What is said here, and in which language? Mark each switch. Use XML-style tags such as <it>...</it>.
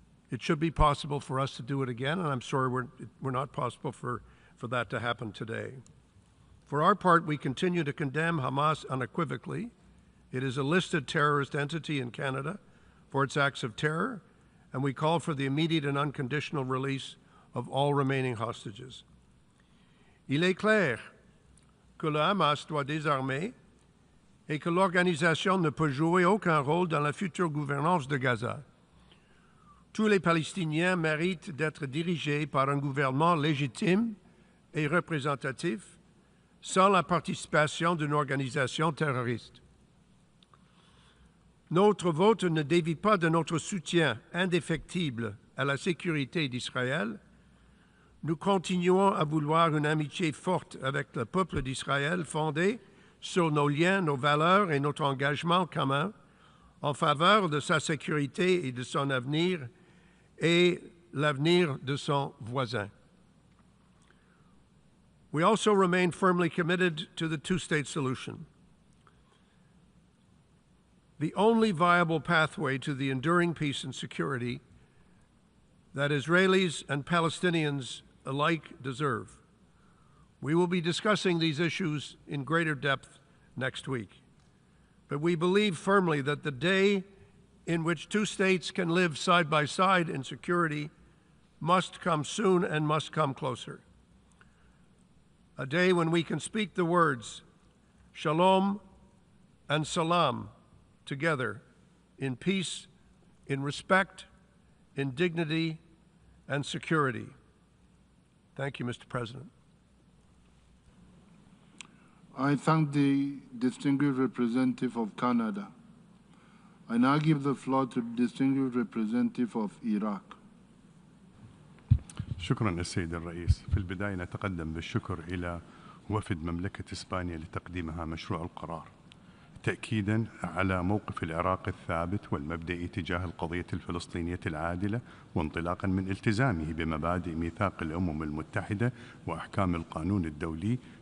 <en>It should be possible for us to do it again, and I'm sorry we're not possible for that to happen today. For our part, we continue to condemn Hamas unequivocally. It is a listed terrorist entity in Canada for its acts of terror, and we call for the immediate and unconditional release of all remaining hostages.</en> <fr>Il est clair que le Hamas doit désarmer et que l'organisation ne peut jouer aucun rôle dans la future gouvernance de Gaza. Tous les Palestiniens méritent d'être dirigés par un gouvernement légitime et représentatif, sans la participation d'une organisation terroriste. Notre vote ne dévie pas de notre soutien indéfectible à la sécurité d'Israël. Nous continuons à vouloir une amitié forte avec le peuple d'Israël fondée sur nos liens, nos valeurs et notre engagement commun en faveur de sa sécurité et de son avenir et l'avenir de son voisin.</fr> <en>We also remain firmly committed to the two-state solution, the only viable pathway to the enduring peace and security that Israelis and Palestinians alike deserve. We will be discussing these issues in greater depth next week. But we believe firmly that the day in which two states can live side by side in security must come soon and must come closer. A day when we can speak the words shalom and salam together in peace, in respect, in dignity, and security. Thank you, Mr. President. I thank the distinguished representative of Canada. I now give the floor to the distinguished representative of Iraq.</en> <ar>شكرا السيد الرئيس. في البداية نتقدم بالشكر إلى وفد مملكة إسبانيا لتقديمها مشروع القرار، تأكيدا على موقف العراق الثابت والمبدئي تجاه القضية الفلسطينية العادلة، وانطلاقا من التزامه بمبادئ ميثاق الأمم المتحدة وأحكام القانون الدولي.</ar>